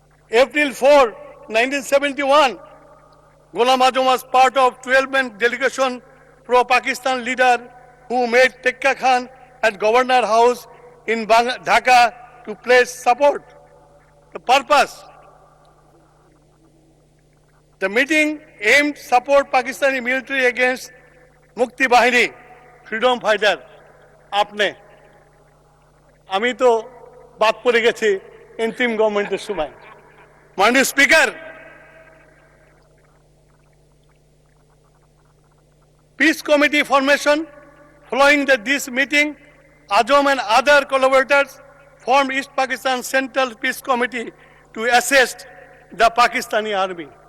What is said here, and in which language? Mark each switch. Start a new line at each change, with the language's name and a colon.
English: April 4, 1971, Ghulam Azam was part of 12-man delegation pro-Pakistan leader who met Tikka Khan at Governor House in Dhaka to pledge support. The purpose: the meeting aimed support Pakistani military against Mukti Bahini, freedom fighter.
Bangla: আপনি, আমি তো বাদ পড়ে গেছি interim গভর্নমেন্টের সময়। মাননীয় speaker,
English: Peace Committee formation. Following this meeting, Azam and other collaborators formed East Pakistan Central Peace Committee to assist the Pakistani army.